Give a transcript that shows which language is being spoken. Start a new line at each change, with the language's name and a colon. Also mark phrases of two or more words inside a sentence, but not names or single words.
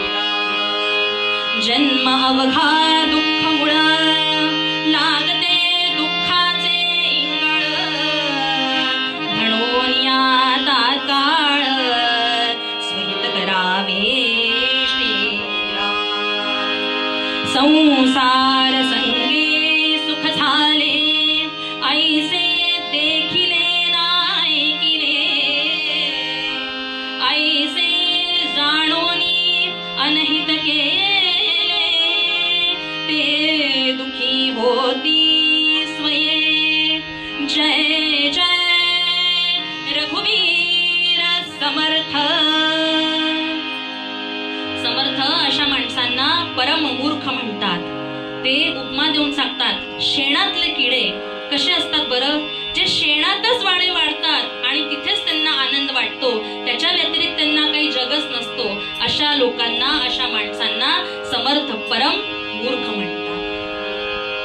Marathi: जन्म अवघा दुःख मुळ, लागते दुःखाचे इंगळ, म्हणून या तात्काळ स्वीत करावे श्रीराम. संसार संगे सुख झाले, ऐसे देखिले नायकिले, ऐसे जाणोनी अनहित केले, ते दुखी होती स्वये. जय जय रघुवीर समर्थ. समर्थ अशा माणसांना परम मूर्ख म्हणतात. ते उपमा देऊन सांगतात, शेणातले किडे कसे असतात बरं, जे शेणातच वाढे वाढतात आणि तिथेच त्यांना आनंद वाटतो, त्याच्या व्यतिरिक्त त्यांना काही जगच नसतो, अशा लोकांना, अशा माणसांना समर्थ परम मूर्ख म्हणतात.